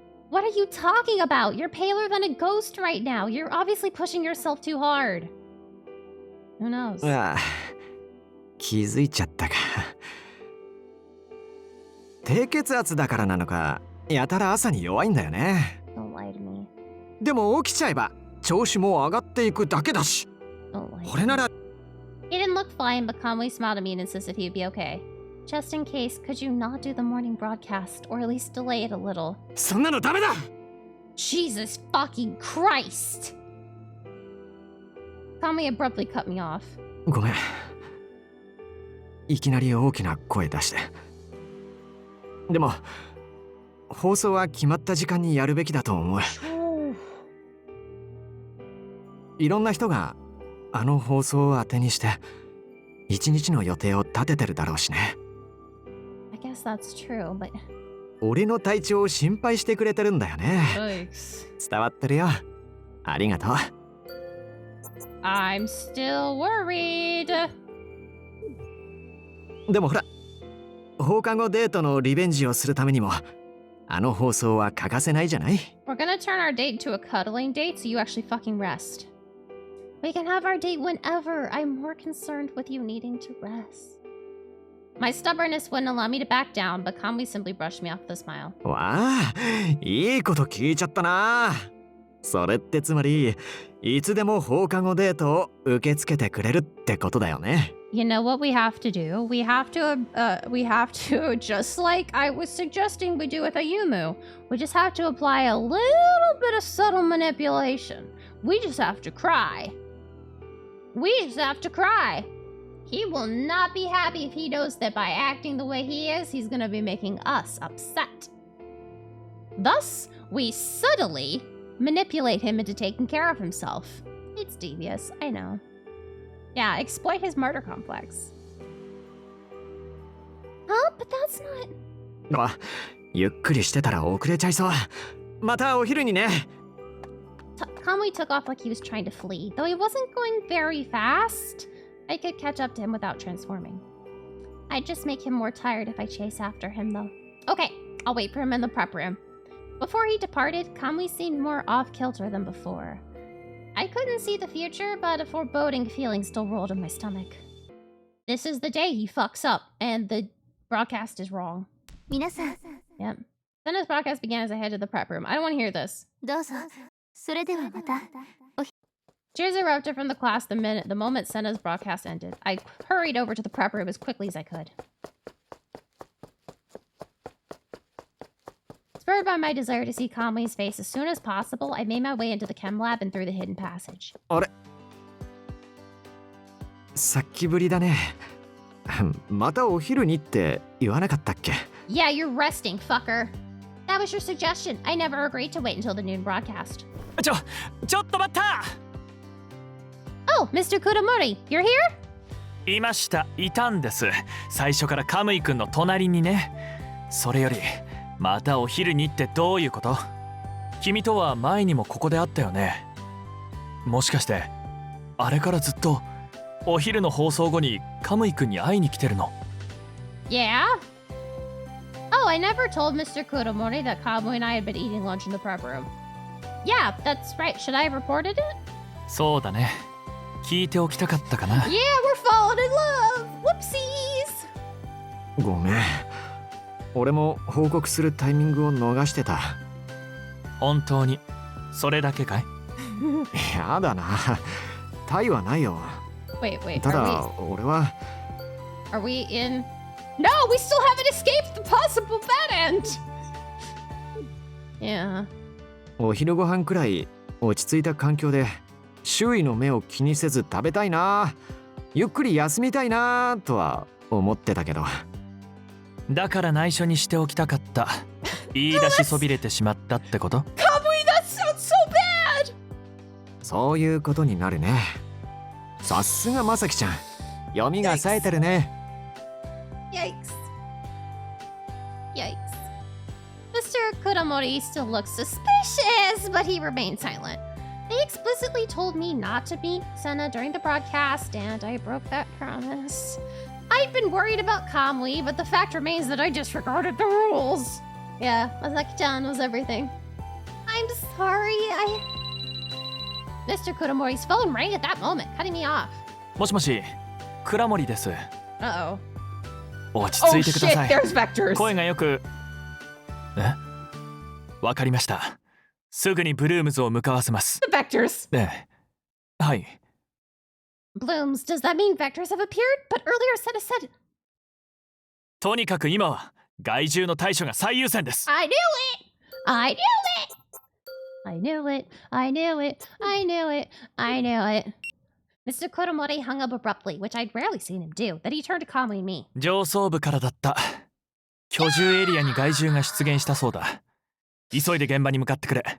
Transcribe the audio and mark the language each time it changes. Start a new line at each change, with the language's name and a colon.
English: What are you talking about? You're paler than a ghost right now. You're obviously pushing yourself too hard. Who knows?
Japanese: ああ、気づいちゃったか。低血圧だからなのか、やたら朝に弱いんだよね。
English: Don't lie to me.
Japanese: でも起きちゃえば調子も上がっていくだけだし。
English: Don't lie.
Japanese: これなら
English: He didn't look fine, but calmly smiled at me and insisted he'd be okay. Just in case, could you not do the morning broadcast, or at least delay it a little?
Japanese: そんなのダメだ。
English: Jesus fucking Christ! Calmly abruptly cut me off.
Japanese: ごめん。いきなり大きな声出して。でも放送は決まった時間にやるべきだと思う。いろんな人があの放送を当てにして一日の予定を立ててるだろうしね。
English: I guess that's true, but
Japanese: 俺の体調を心配してくれてるんだよね。伝わってるよ。ありがとう。
English: I'm still worried.
Japanese: でもほら、放課後デートのリベンジをするためにもあの放送は欠かせないじゃない。
English: We're gonna turn our date into a cuddling date, so you actually fucking rest. We can have our date whenever. I'm more concerned with you needing to rest. My stubbornness wouldn't allow me to back down, but calmly simply brushed me off with a smile.
Japanese: わあ、いいこと聞いちゃったな。それってつまりいつでも放課後デートを受け付けてくれるってことだよね。
English: You know what we have to do? We have to, just like I was suggesting we do with Ayumu, we just have to apply a little bit of subtle manipulation. We just have to cry. We just have to cry. He will not be happy if he knows that by acting the way he is, he's gonna be making us upset. Thus, we subtly manipulate him into taking care of himself. It's devious, I know. Yeah, exploit his martyr complex. Huh? But that's not...
Japanese: あ、ゆっくりしてたら遅れちゃいそう。またお昼にね。
English: Kamui took off like he was trying to flee. Though he wasn't going very fast, I could catch up to him without transforming. I'd just make him more tired if I chase after him, though. Okay, I'll wait for him in the prep room. Before he departed, Kamui seemed more off-kilter than before. I couldn't see the future, but a foreboding feeling still rolled in my stomach. This is the day he fucks up, and the broadcast is wrong.
Japanese: 皆さん、
English: Yep. Then his broadcast began as I headed to the prep room. I don't want to hear this.
Japanese: どうぞ。それではまた。
English: Cheers erupted from the class the moment Senna's broadcast ended. I hurried over to the prep room as quickly as I could. Spurred by my desire to see Kamui's face as soon as possible, I made my way into the chem lab and through the hidden passage.
Japanese: あれ、さっきぶりだね。またお昼にって言わなかったっけ？
English: Yeah, you're resting, fucker. That was your suggestion. I never agreed to wait until the noon broadcast.
Japanese: ちょっと待った。
English: Oh, Mr. Kudomori, you're here?
Japanese: いたんです。最初からカムイくんの隣にね。それよりまたお昼にってどういうこと？君とは前にもここで会ったよね。もしかしてあれからずっとお昼の放送後にカムイくんに会いに来てるの？
English: Yeah? Oh, I never told Mr. Kudomori that Kamui and I had been eating lunch in the prep room. Yeah, that's right. Should I have reported it?
Japanese: そうだね。聞いておきたかったかな。
English: Yeah, we're falling in love! Whoopsies!
Japanese: ごめん。俺も報告するタイミングを逃してた。本当にそれだけかい？やだな。タイはないよ。
English: Wait,
Japanese: ただ俺は。
English: Are we in? No, we still haven't escaped the possible bad end! Yeah.
Japanese: お昼ご飯くらい落ち着いた環境で周囲の目を気にせず食べたいな。ゆっくり休みたいなとは思ってたけど。だから内緒にしておきたかった。言い出しそびれてしまったってこと？
English: Kamui, that sounds so bad!
Japanese: そういうことになるね。さすがまさきちゃん。読みが冴えてるね。
English: Yikes. Mr. Kudomori still looks suspicious, but he remained silent. They explicitly told me not to meet Senna during the broadcast, and I broke that promise. I'd been worried about Kamui, but the fact remains that I disregarded the rules. Yeah, Masaki-chan was everything. I'm sorry, Mr. Kudomori's phone rang at that moment, cutting me off.
Japanese: もしもし、倉森です。
English: Uh-oh.
Japanese: 落ち着いてください。
English: There's vectors.
Japanese: 声がよく。わかりました。すぐにブルームズを向かわせます。
English: The vectors.
Japanese: はい。
English: Blooms, does that mean vectors have appeared? But earlier Senna said...
Japanese: とにかく今は害獣の対処が最優先です。
English: I knew it! I knew it! I knew it. I knew it. I knew it. I knew it. Mr. Koromori hung up abruptly, which I'd rarely seen him do. Then he turned to Kamui and me.
Japanese: 上層部からだった。居住エリアに害獣が出現したそうだ。急いで現場に向かってくれ。